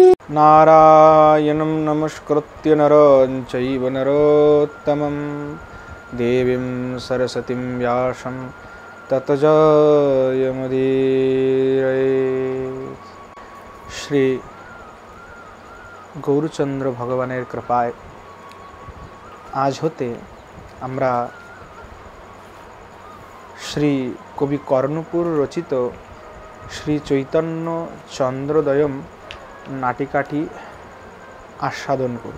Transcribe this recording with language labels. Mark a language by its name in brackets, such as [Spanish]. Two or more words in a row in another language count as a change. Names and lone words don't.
[Sanskrit] नारायणं नमस्कृत्य नरं चैव नरोत्तमं देवीं सरस्वतीं व्यासं ततो जयमुदीरयेत्। [Bangla] श्री গৌরচন্দ্র ভগবানের কৃপায় আজ হতে আমরা শ্রী কবি কর্ণপুর রচিত শ্রী চৈতন্য চন্দ্রোদয়ম নাটিকাটি আস্বাদন করব।